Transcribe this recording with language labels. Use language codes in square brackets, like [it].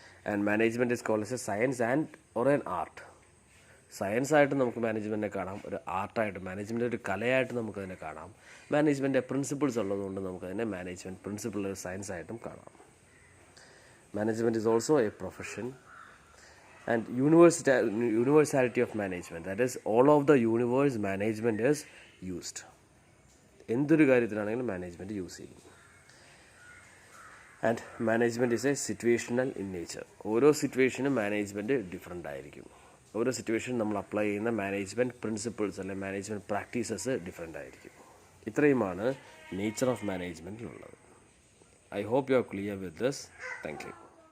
[en] And management is called as a science and or an art. [ml] സയൻസായിട്ട് നമുക്ക് മാനേജ്മെൻറ്റിനെ കാണാം, ഒരു ആർട്ടായിട്ട് management ഒരു കലയായിട്ട് നമുക്കതിനെ കാണാം. മാനേജ്മെൻറ്റ് പ്രിൻസിപ്പിൾസ് ഉള്ളതുകൊണ്ട് നമുക്കതിനെ മാനേജ്മെൻറ്റ് പ്രിൻസിപ്പിൾ ഒരു സയൻസായിട്ടും കാണാം. [en] Management is also a profession. And universality of management, that is all of the universe management is used. [ml] എന്തൊരു കാര്യത്തിലാണെങ്കിലും മാനേജ്മെൻറ്റ് യൂസ് ചെയ്യും. [en] And management is a situational in nature. [ml] ഓരോ സിറ്റുവേഷനും management different ആയിരിക്കും. ഓരോ situation നമ്മൾ apply ചെയ്യുന്ന management principles അല്ലെങ്കിൽ management practices different ആയിരിക്കും. ഇത്രയുമാണ് nature of മാനേജ്മെൻറ്റിലുള്ളത്. [en] I hope you are clear with this. Thank you.